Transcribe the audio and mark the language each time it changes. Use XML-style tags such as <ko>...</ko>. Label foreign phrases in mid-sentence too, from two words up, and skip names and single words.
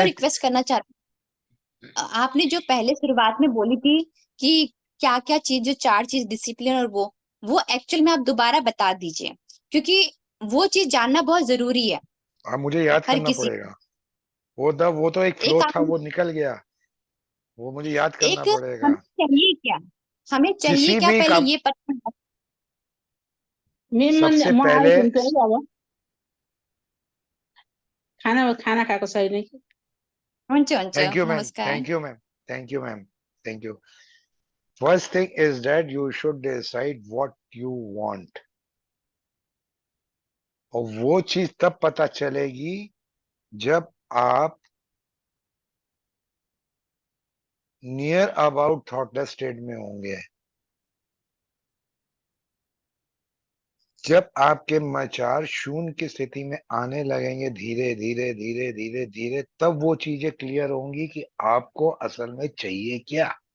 <hi>रिक्वेस्ट करना चाहती हूँ। आपने जो पहले शुरुआत में बोली थी कि क्या क्या चीज, जो 4 चीज डिसिप्लिन और वो एक्चुअल में आप दोबारा बता दीजिए, क्योंकि वो चीज जानना बहुत जरूरी है अब मुझे याद हर करना किसी पड़ेगा। वो तो एक फ्लो एक था, आप वो निकल गया। वो मुझे याद करना एक पड़ेगा। हमें चाहिए क्या, हमें चाहिए किसी क्या भी पहले काम, ये पता होना। मेन सबसे म पहले</hi> <ne>आइपुग्छु है अब खाना खाएको छैन कि हुन्छ हुन्छ</ne> <en>thank you ma'am,</en> <ne>नमस्कार।</ne> <en>Thank you ma'am, thank you ma'am, thank you. First thing is that you should decide what you want.</en> <hi>और वो चीज तब पता चलेगी जब आप</hi> <en>near about thoughtless state</en> <hi>में होंगे। जब आपके विचार शून्य की स्थिति में आने लगेंगे, धीरे धीरे धीरे धीरे धीरे, तब वो चीजें क्लियर होंगी कि आपको असल में चाहिए क्या।</hi>